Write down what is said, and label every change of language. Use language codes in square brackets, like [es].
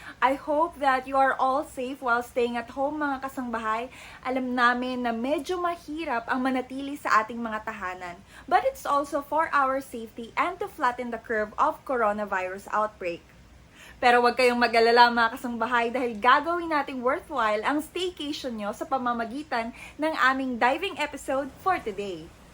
[en] I hope that you are all safe while staying at home [tl] mga kasangbahay. Alam namin na medyo mahirap ang manatili sa ating mga tahanan. [en] But it's also for our safety and to flatten the curve of coronavirus outbreak. [tl] Pero huwag kayong mag-alala mga kasangbahay dahil gagawin nating worthwhile ang staycation nyo sa pamamagitan ng aming [en] diving episode for today.